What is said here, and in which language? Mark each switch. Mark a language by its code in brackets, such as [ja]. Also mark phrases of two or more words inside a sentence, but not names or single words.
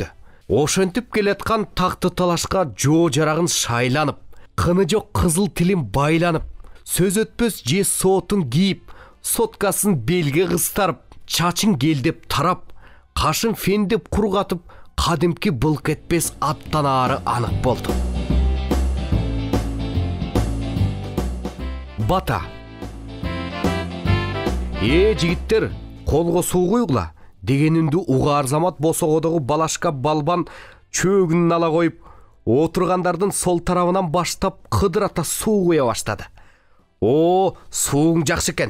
[ky] Ошентип келаткан такты талашка жоо жарагын шайланып, кыны жок кызыл тилин байланып, сөз өтпөс же соотун кийип, соткасын белге кыстарып, чачын келдеп тарап, кашын фендеп кургатып, кадимки былк этпес аттан ары анық болды. Бата. Жигиттер, колго суу куйгула деген үнді угаар замат босогодогу Балашка балбан чөгүнүн ала коюп, отургандардын сол тарабынан баштап кыдырата суу куя баштады. Сууң жакшы экен.